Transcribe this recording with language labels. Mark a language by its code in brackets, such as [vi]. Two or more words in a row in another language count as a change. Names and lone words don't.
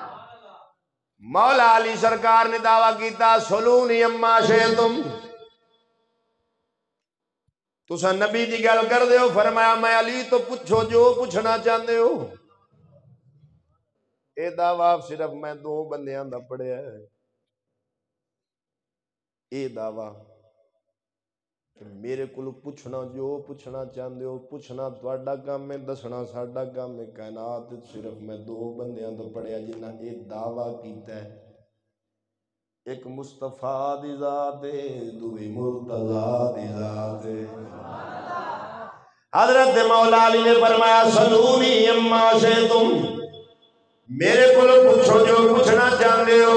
[pa] مولا علی سرکار نے دعویٰ کیتا [ar] سلونی اما شئتم. [pa] تسا نبی دی گل کر دے ہو, فرمایا میں علی تو پوچھو [ur] جو پوچھنا چاہتے ہو. [pa] اے دعویٰ صرف میں 2 بندیاں دا پڑھیا ہے. اے دعویٰ کہ میرے کو پوچھنا [ur] جو پوچھنا چاہتے ہو, [pa] پوچھنا تہاڈا کام ہے, دسنا ساڈا کام ہے. کائنات صرف میں 2 بندیاں دا پڑھیا جنہاں اے دعویٰ کیتا ہے. ایک مصطفیٰ دی ذات ہے, دوئی مرتضیٰ دی ذات ہے. حضرت مولا علی نے فرمایا [ar] سلونی اما شئتم, [pa] میرے کو پوچھو [ur] جو پوچھنا چاہتے ہو.